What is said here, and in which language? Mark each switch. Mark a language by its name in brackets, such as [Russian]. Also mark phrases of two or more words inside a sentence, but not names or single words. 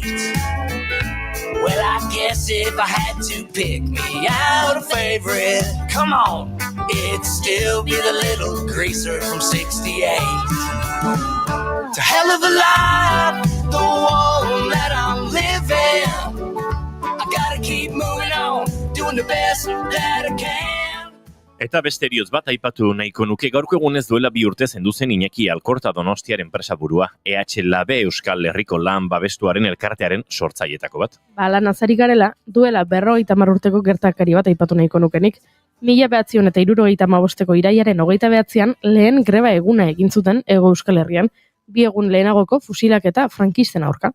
[English] Well, I guess if I had to pick me out a favorite, come on, it'd still be the little greaser from 68. It's a hell of a life, the one that I'm living. I gotta keep moving on, doing the best that I can. [Basque] Eta beste heriotz bat aipatu nahiko nuke, gaurko egunez duela 2 urte zendu zen Iñaki Alkorta Donostiaren enpresaburua, EH-Lab Euskal Herriko Lan Babestuaren elkartearen sortzailetako bat. Lan azari garela, duela 50 urteko gertakari bat aipatu nahiko nukenik. 1975ko iraiaren 29an lehen greba eguna egin zuten Hego Euskal Herrian, 2 egun lehenagoko fusilaketa frankisten aurka.